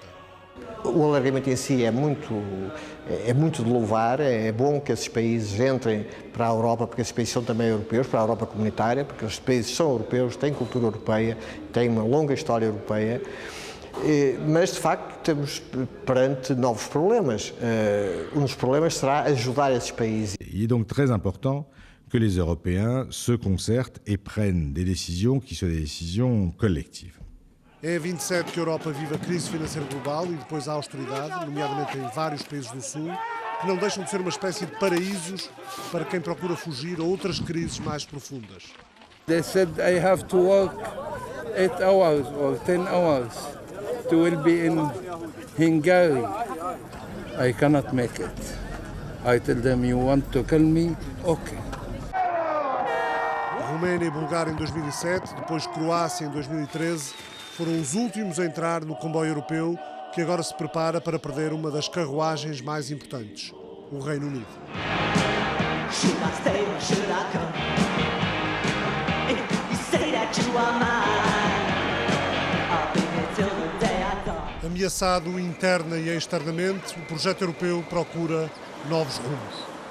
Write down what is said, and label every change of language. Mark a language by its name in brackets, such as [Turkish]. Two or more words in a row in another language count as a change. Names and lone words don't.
[Portuguese] O alargamento em si é muito de louvar, é bom que esses países entrem para a Europa, porque esses países são também europeus, para a Europa comunitária, porque esses países são europeus, têm cultura europeia, têm uma longa história europeia. Mas, de facto, estamos perante novos problemas. Um dos problemas será ajudar esses países. [French] Il est donc très important que les Européens se concertent et prennent des décisions qui soient des décisions collectives. [Portuguese] É a 27 que a Europa vive a crise financeira global e depois a austeridade, nomeadamente em vários países do Sul, que não deixam de ser uma espécie de paraísos para quem procura fugir a outras crises mais profundas. [English] They said I have to walk 8 hours or 10 hours to will be in Hungary. I cannot make it. I tell them, you want to kill me? Okay. [Portuguese] A Roménia e Bulgária em 2007, depois Croácia em 2013, foram os últimos a entrar no comboio europeu que agora se prepara para perder uma das carruagens mais importantes, o Reino Unido. Ameaçado interna e externamente, o projeto europeu procura novos rumos.